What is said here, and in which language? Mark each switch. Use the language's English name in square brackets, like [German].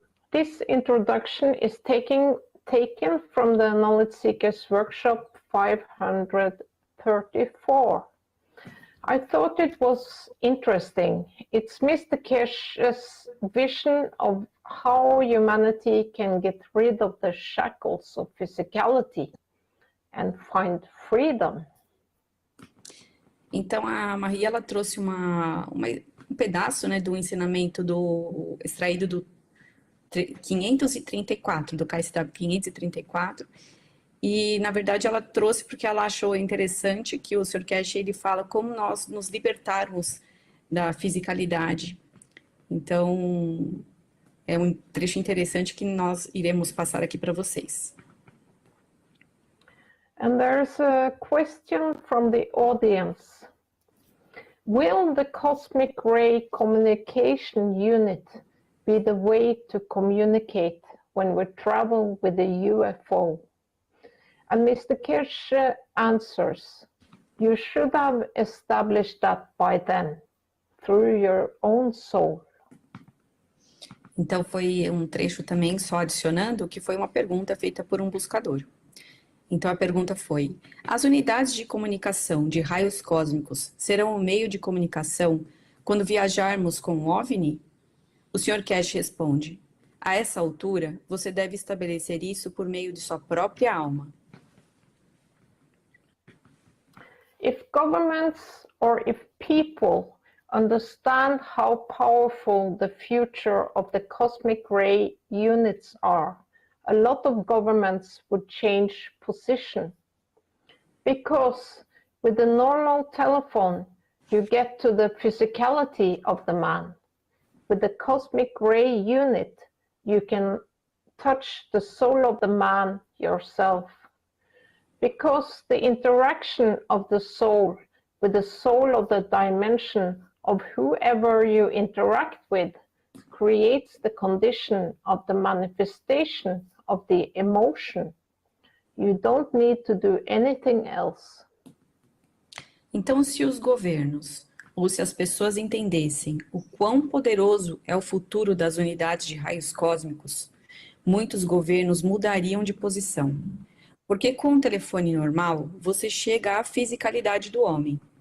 [English] This introduction is taken from the Knowledge Seekers Workshop 534. I thought it was interesting. It's Mr. Keshe's vision of how humanity can get rid of the shackles of physicality and find freedom. [Portuguese] Então a Maria, ela trouxe um pedaço, né, do ensinamento extraído do 534, do KF 534. E, na verdade, ela trouxe porque ela achou interessante que o Sr. Keshe, ele fala como nós nos libertarmos da fisicalidade. Então, é um trecho interessante que nós iremos passar aqui para vocês. [English] And there's a question from the audience. Will the cosmic ray communication unit be the way to communicate when we travel with a UFO? And Mr. Keshe answers, you should have established that by then, through your own soul. [Portuguese] Então foi um trecho também só adicionando que foi uma pergunta feita por um buscador. Então a pergunta foi: as unidades de comunicação de raios cósmicos serão um meio de comunicação quando viajarmos com um OVNI? O Sr. Keshe responde: a essa altura, você deve estabelecer isso por meio de sua própria alma. [English] If governments or if people understand how powerful the future of the cosmic ray units are, a lot of governments would change position. Because with the normal telephone, you get to the physicality of the man. With the cosmic ray unit, you can touch the soul of the man yourself. Because the interaction of the soul with the soul of the dimension of whoever you interact with creates the condition of the manifestation of the emotion. You don't need to do anything else. [Portuguese] Então, se os governos ou se as pessoas entendessem o quão poderoso é o futuro das unidades de raios cósmicos, muitos governos mudariam de posição. Porque com um telefone normal, você chega à fisicalidade do homem.